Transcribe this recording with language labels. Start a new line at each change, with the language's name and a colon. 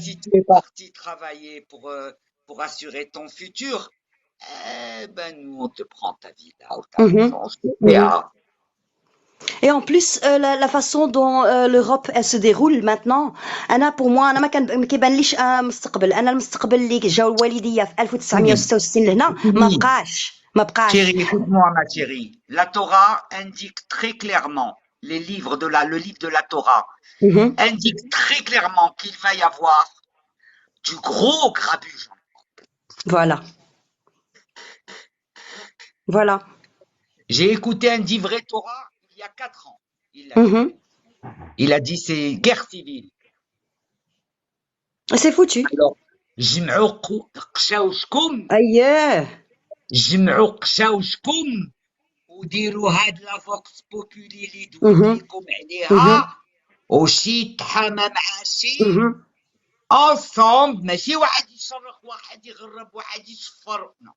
French: Si tu es parti travailler pour assurer ton futur, nous, on te prend ta vie là, ou ta maison, Et en plus, la façon dont l'Europe elle se déroule maintenant, pour moi,
Arabic: أنا ما كيبانليش مستقبل. أنا المستقبل اللي جاو الوالدية في 1966 لهنا ما بقاش.
French: Chérie, écoute-moi, ma chérie. La Torah indique très clairement, le livre de la Torah indique très clairement qu'il va y avoir du gros grabuge. Voilà. Voilà. J'ai écouté un dit vrai Torah il y a 4 ans. Il a dit c'est guerre civile. C'est foutu.
Arabic: Alors, جمعوا قشاوشكم أيه. جمعوا قشاوشكم وديروا هاد لا فوكس بوبولي اللي دويت لكم عليها وشي تحامى مع شي انصومبل ماشي واحد يشرخ واحد يغرب واحد يشفر